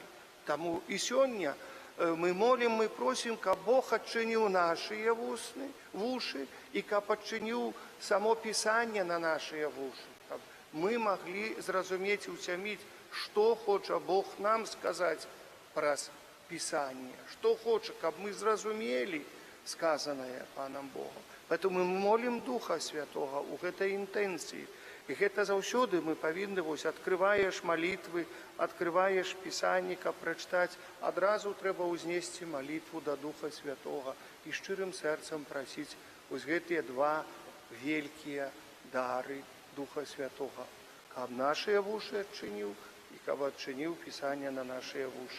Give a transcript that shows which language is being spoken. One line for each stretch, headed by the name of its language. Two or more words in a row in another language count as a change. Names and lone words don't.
Belarusian: Таму і сёння мы молім, мы просім, каб Бог адчыніў нашыя вушы і каб адчыніў само Пісанне на нашыя вушы, каб мы маглі зразумець і ўцяміць, што хоча Бог нам сказаць праз Пісанне, што хоча, каб мы зразумелі сказанае панам Богом. Поэтому мы молім Духа Святога ў гэтай інтэнцыі. І гэта заўсёды мы павінны, вось адкрываеш малітвы, адкрываеш Пісанне, каб прачытаць, адразу трэба ўзнесці малітву да Духа Святога і шчырым сэрцам прасіць вось гэтыя два вялікія дары Духа Святога, каб нашыя вушы адчыніў і каб адчыніў Пісанне на нашыя вушы.